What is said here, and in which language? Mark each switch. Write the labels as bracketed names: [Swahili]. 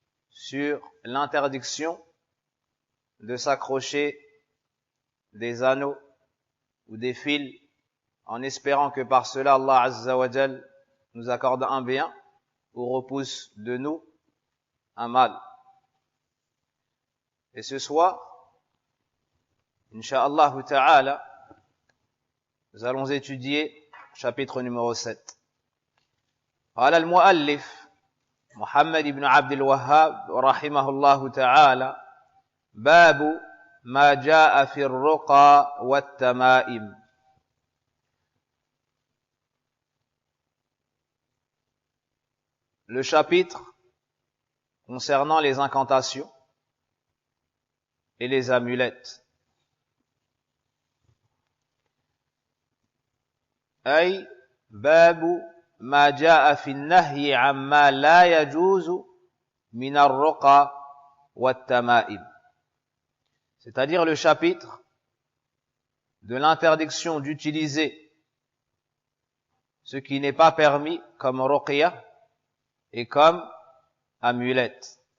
[French] sur l'interdiction de s'accrocher des anneaux ou des fils en espérant que par cela Allah azza wa jal nous accorde un bien ou repousse de nous un mal. Et ce soir, incha'Allah ta'ala, nous allons étudier chapitre numéro 7. [Arabic] قال المؤلف محمد بن عبد الوهاب رحمه الله تعالى باب ما جاء في الرقى والتمائم. [French] Le chapitre concernant les incantations et les amulettes. [Arabic] أي باب ما جاء في النهي عما لا يجوز من الرقى والتمائم. [French] C'est-à-dire le chapitre de l'interdiction d'utiliser ce qui n'est pas permis comme ruqya et comme amulette.